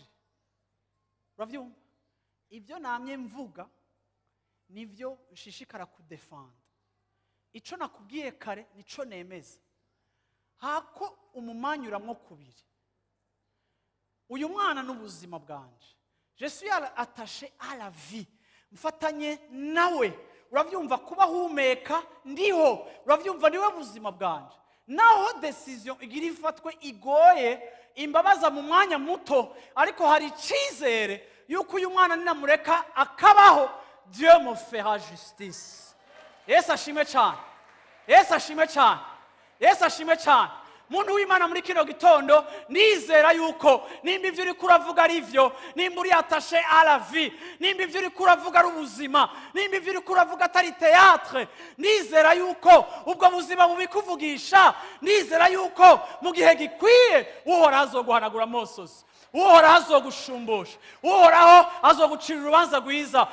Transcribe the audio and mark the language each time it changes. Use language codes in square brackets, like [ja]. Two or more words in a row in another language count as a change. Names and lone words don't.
[rn] Uravyumva? Ibyo namye mvuga nivyo nshishikara kudefend. Ico nakubwiye kare nico nemeza. Hako umumanyuramwo kubiri. Uyu mwana n'ubuzima bwanje. [fr] Je suis attaché à la vie. [rn] Mfatanye nawe. Uravyumva kuba humeka ndiho. Uravyumva niwe buzima bwanje. Naho decision igira ifatwe igoye, imbabaza mu mwanya muto, ariko hari icizere yuko uyu mwana ninamureka akabaho, [fr] Dieu me fera justice. [rn] Yesu ashimwe cyane. Muntu w'Imana muri kino gitondo, nizera yuko nimba ivyo uri kuravuga ari vyo, nimba uri [fr] attaché à la vie, [rn] nimba ivyo uri kuravuga ari ubuzima, nimba ivyo uri kuravuga atari théâtre, nizera yuko ubwo buzima bubikuvugisha, nizera yuko mu gihe gikwiye Uhoraho azoguhanagura amosozi, Uhoraho azogushumbusha, Uhoraho azogucira urubanza rwiza.